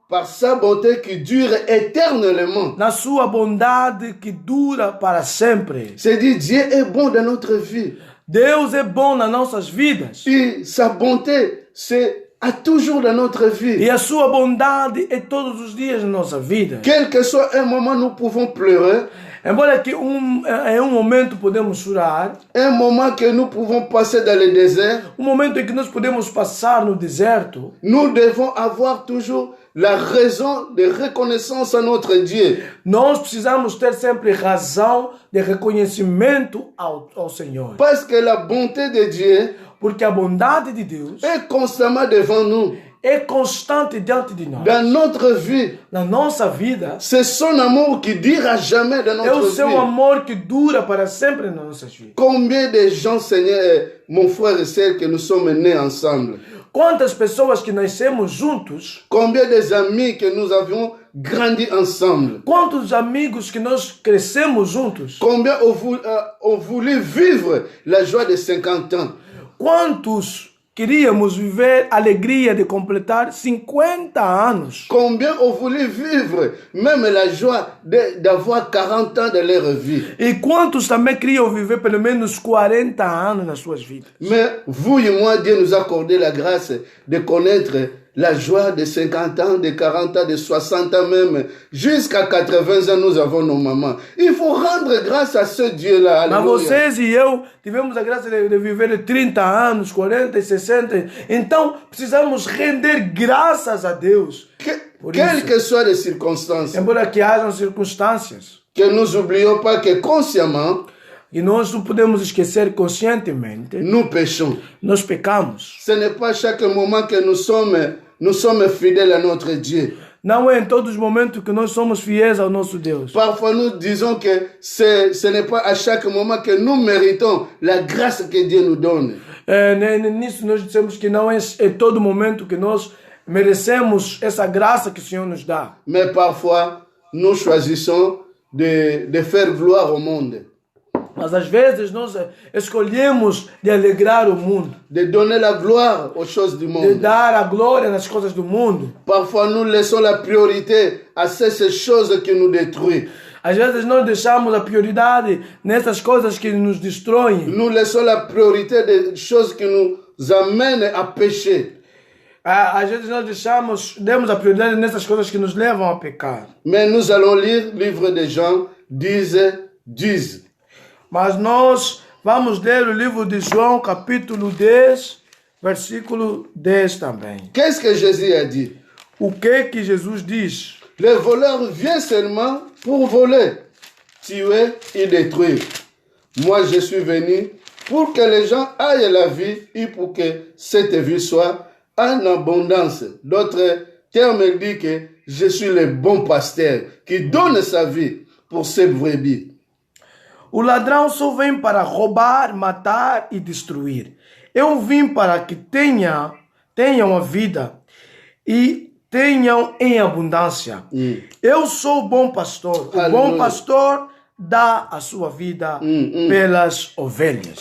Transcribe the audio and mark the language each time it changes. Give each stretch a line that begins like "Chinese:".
French: par sa bonté qui dure éternellement.
Portuguese: Na sua bondade que dura para sempre.
French: C'est-à-dire, Dieu est bon dans notre vie.
Portuguese: Deus é bom nas nossas vidas.
French: Et sa bonté, c'est à toujours dans notre vie.
Portuguese: E a sua bondade é todos os dias na nossa vida.
French: Quel que soit un moment, nous pouvons pleurer.
Portuguese: Embora que em momento podemos chorar,
French: un moment que nous pouvons passer dans le désert,
Portuguese: momento em que nós podemos passar no deserto,
French: nous devons avoir toujours la raison de reconnaissance à notre Dieu.
Portuguese: Nós precisamos ter sempre razão de reconhecimento ao Senhor.
French: Parce que la bonté de Dieu,
Portuguese: porque a bondade de Deus
French: est constamment devant nous.
Portuguese: é constante diante de nós.
French: dans notre vie.
Portuguese: Na nossa vida,
French: C'est son amour qui dira jamais dans
Portuguese: é o
French: notre
Portuguese: seu
French: vie.
Portuguese: amor que dura para sempre nas nossas vidas.
French: Combien de gens, Seigneur, mon frère et sœur, que nous sommes nés ensemble.
Portuguese: Quantas pessoas que nascemos juntos,
French: Combien des amis que nous avions grandi ensemble.
Portuguese: quantos amigos que nós crescemos juntos,
French: Combien ont voulu vivre la joie de 50 ans.
Portuguese: quantos queríamos viver a alegria de completar 50 anos.
French: Combien ont voulu vivre même la joie d'avoir 40 ans de leur vie.
Portuguese: E quantos também queriam viver pelo menos 40 anos nas suas vidas.
French: Mais vous et moi, Dieu nous a accordé la grâce de connaître la joie de 50 ans, de 40 ans, de 60 ans même, jusqu'à 80 ans, nous avons nos mamans. Il faut rendre grâce à ce Dieu-là.
Portuguese: Mas Alléluia. vocês e eu tivemos a graça de viver 30 anos, 40 e 60. Então, precisamos render graças a Deus. Por
French: Quelles
Portuguese: isso,
French: que soient les circonstances,
Portuguese: embora que hajam circunstâncias,
French: que nous n'oublions pas que consciemment,
Portuguese: e nós não podemos esquecer conscientemente,
French: nous péchons.
Portuguese: nós pecamos.
French: Ce n'est pas chaque moment que nous sommes fidèles à notre Dieu.
Portuguese: Não é em todos os momentos que nós somos fiéis ao nosso Deus.
French: Parfois, nous disons que ce n'est pas à chaque moment que nous méritons la grâce que Dieu nous donne.
Portuguese: Nisso nós dissemos que não é em todo momento que nós merecemos essa graça que o Senhor nos dá.
French: Mais parfois, nous choisissons de faire gloire au monde,
Portuguese: Mas às vezes nós escolhemos de alegrar o mundo,
French: de donner la gloire aux choses du
Portuguese: de
French: monde.
Portuguese: dar a glória nas coisas do mundo.
French: Parfois, nous laissons la priorité à ces choses qui nous détruisent.
Portuguese: Às vezes nós deixamos a prioridade nessas coisas que nos destroem.
French: Nous laissons la priorité des choses qui nous amènent à pécher.
Portuguese: Às vezes nós demos a prioridade nessas coisas que nos levam a pecar.
French: Mais nous allons lire le livre de Jean 10.
Portuguese: Mas nós vamos ler o livro de João, capítulo 10, versículo 10 também.
French: Qu'est-ce que Jésus a dit?
Portuguese: O que Jesus diz?
French: Le voleur vient seulement pour voler, tuer et détruire. Moi, je suis venu pour que les gens aient la vie et pour que cette vie soit en abondance. D'autres termes disent que je suis le bon pasteur qui donne sa vie pour ses brebis.
Portuguese: O ladrão só vem para roubar, matar e destruir. Eu vim para que tenham a vida e tenham em abundância. Eu sou o bom pastor. O bom pastor dá a sua vida pelas ovelhas.